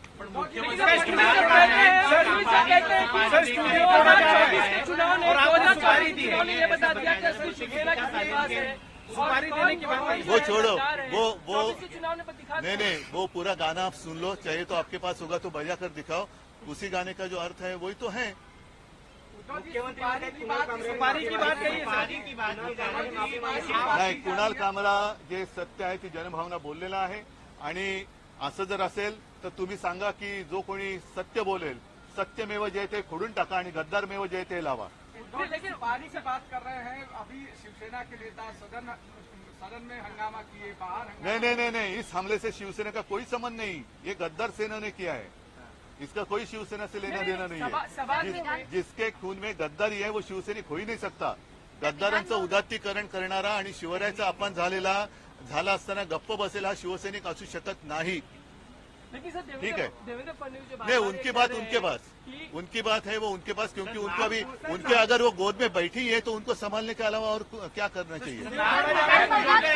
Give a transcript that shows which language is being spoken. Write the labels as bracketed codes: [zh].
[hi] वो छोड़ो, वो नहीं, वो पूरा गाना आप सुन लो, चाहे तो आपके पास होगा तो बजा कर दिखाओ। उसी गाने का जो अर्थ है वही तो है। [mr] नाही, कुणाल कामरा जे सत्य आहे ती जनभावना बोललेला आहे आणि असं जर असेल तर तुम्ही सांगा की जो कोणी सत्य बोलेल, सत्यमेव जयते खोडून टाका आणि गद्दारमेव जयते लावा। [hi] लेकिन पानी से बात कर रहे हैं, अभी शिवसेना के नेता सदन में हंगामा किए, बाहर नहीं, इस हमले से शिवसेना का कोई संबंध नहीं। ये गद्दार सेना ने किया है, इसका कोई शिवसेना से लेना देना नहीं है। जिसके खून में गद्दारी है वो शिवसैनिक हो ही नहीं सकता। [mr] गद्दारांचं उदात्तीकरण करणारा आणि शिवरायाचा अपमान झाला असताना गप्प बसेल हा शिवसैनिक असू शकत नाही। [hi] ठीक है, नहीं, उनकी बात है वो उनके पास, क्योंकि उनको अभी उनके अगर वो गोद में बैठी है तो उनको संभालने के अलावा और क्या करना चाहिए।